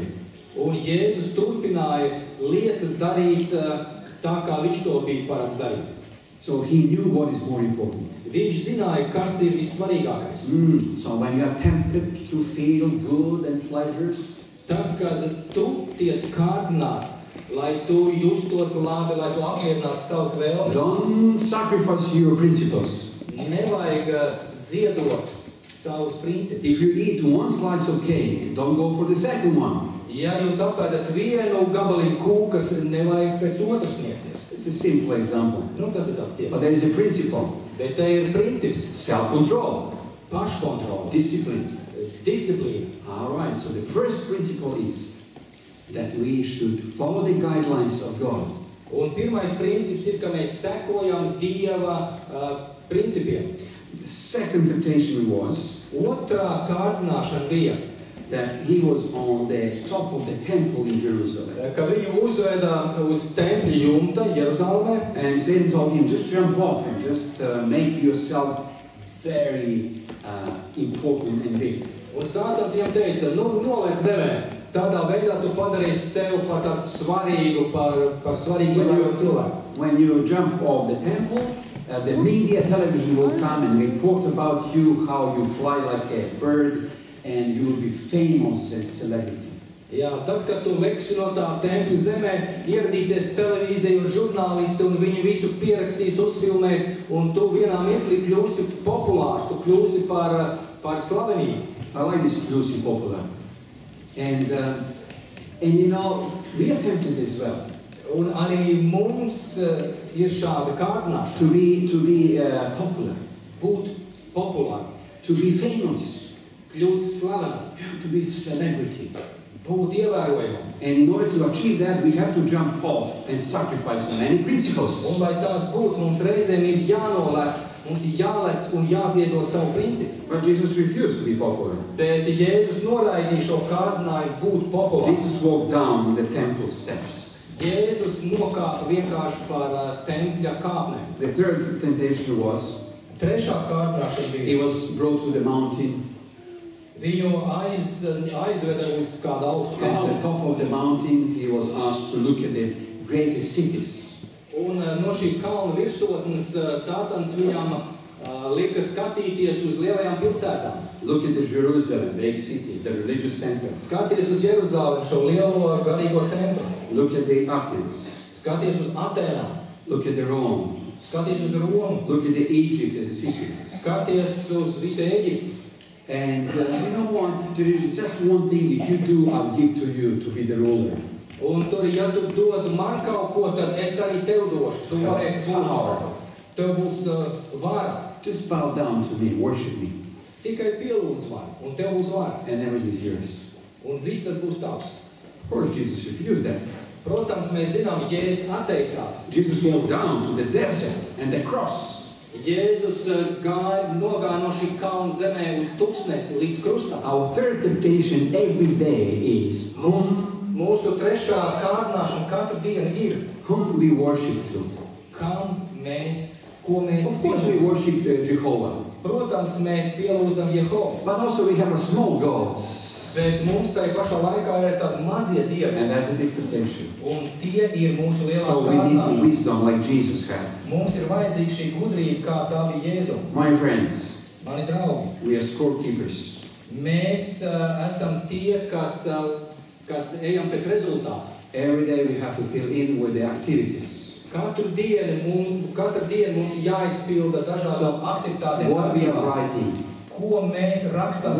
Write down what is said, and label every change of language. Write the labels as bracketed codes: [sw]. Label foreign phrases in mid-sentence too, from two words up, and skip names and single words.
[lv] Un Jēzus turpināja lietas darīt tā, kā viņš to bija parāds darīt. [en] So he knew what is more important. [lv] Viņš zināja, kas ir vissvarīgākais. [en] So when you are tempted to feel good and pleasures, [lv] Tad, kad tu tiec kārdināts, lai tu justos labi, lai tu apmierinātu savas vēlmes, [en] don't sacrifice your principles. [lv] nevajag ziedot savus principus. [en] If you eat one slice of cake, don't go for the second one. [lv] Ja jūs apēdat vienu gabaliņu kūkas, nevajag pēc otras sniegties. [en] It's a simple example. [lv] Tas ir tāds [en] But [lv] piemērs. [en] there is a principle. [lv] Bet te ir princips, [en] Self-control. [lv] paškontrola, [en] Discipline. [lv] disciplīna. [en] All right, so the first principle is that we should follow the guidelines of God. [lv] Un pirmais princips ir, ka mēs sekojam Dieva principiem. [en] The second temptation was [lv] Otrā kārdināšana bija, [en] that he was on the top of the temple in Jerusalem. [lv] ka viņu uzveda uz tempļa jumta Jeruzalemē. [en] And Satan told him, just jump off and just make yourself very important and big. [lv] Un Sātans viņam teica, noliec zemē. Tādā veidā tu padarīsi sevi par tādu svarīgu, par svarīgu ievērotu cilvēku. [en] When you jump off the temple, the media television will come and report about you, how you fly like a bird, and you will be famous and celebrity. [lv] Jā, tad, kad tu leksi no tā tempļa zemē, ieradīsies televīzija un žurnālisti, un viņi visu pierakstīs, uzfilmēs, un tu vienā mirklī kļūsi populārs, tu kļūsi par slavenību. [en] I like this inclusive popular. And you know, we are tempted as well. [lv] Un arī mums ir šāda kārdināšana. [en] To be popular, [lv] Būt populāri, [en] to be famous, [lv] kļūt slavenam, [en] to be celebrity. [lv] būt ievērojamam. [en] And in order to achieve that, we have to jump off and sacrifice many principles. [lv] Un lai tāds būtu, mums reizēm ir jānolec, mums ir jālec un jāziedo savu principu. [en] But Jesus refused to be popular. [lv] Bet Jēzus noraidīja šo kārdinājumu būt populārs. [en] Jesus walked down the temple steps. [lv] Jēzus nokāpa vienkārši par tempļa kāpnēm. [en] The third temptation was [lv] Trešā kārdināšana [en] He [lv] bija. [en] was brought to the mountain, [lv] Viņu aizveda uz kādu augstu [en] and on the [lv] kalnu. [en] top of the mountain he was asked to look at the greatest cities. [lv] Un no šī kalna virsotnes Sātans viņam lika skatīties uz lielajām pilsētām. [en] Look at the Jerusalem, big city, the religious center. [lv] Skaties uz Jeruzalemi, šo lielo garīgo centru. [en] Look at the Athens. [lv] Skaties uz Atēnām. [en] Look at the Rome. [lv] Skaties uz Romu. [en] Look at the Egypt as a city. [lv] Skaties uz visu Eģipti. [en] And you know what? There is just one thing if you do, I'll give to you to be the ruler. [lv] Un tur, ja tu dod man kaut ko, tad es arī tev došu. Tu varēsi būt. Tev būs vara. [en] Just bow down to me, worship me, [lv] Tikai pielūdz man, un tev būs vara. [en] and everything is yours. [lv] Un viss tas būs tavs. [en] Of course, Jesus refused that. [lv] Protams, mēs zinām, Jēzus atteicās. [en] Jesus walked down to the desert and the cross. [lv] Jēzus nogāja no šī kalna zemē uz tuksnesi līdz krustam. [en] Our third temptation every day is [lv] Mūsu trešā kārdināšana katru dienu ir, [en] whom we worship to. [lv] ko mēs [en] Of course, we [lv] pielūdzam. [en] worship Jehovah, [lv] Protams, mēs pielūdzam Jehovu, [en] but also we have a small gods, [lv] bet mums tajā pašā laikā ir tādi mazie dievi, [en] and that's a big temptation. [lv] un tie ir mūsu lielā [en] So we need [lv] kārdināšana. [en] wisdom like Jesus had. [lv] Mums ir vajadzīga šī gudrība, kā tā bija Jēzum. [en] My friends, [lv] Mani draugi, [en] we are scorekeepers. [lv] mēs esam tie, kas ejam pēc rezultātu. [en] Every day we have to fill in with the activities. [lv] Katru dienu mums ir jāizpilda dažādām aktivitātēm. [en] What we are writing, [lv] Ko mēs rakstām,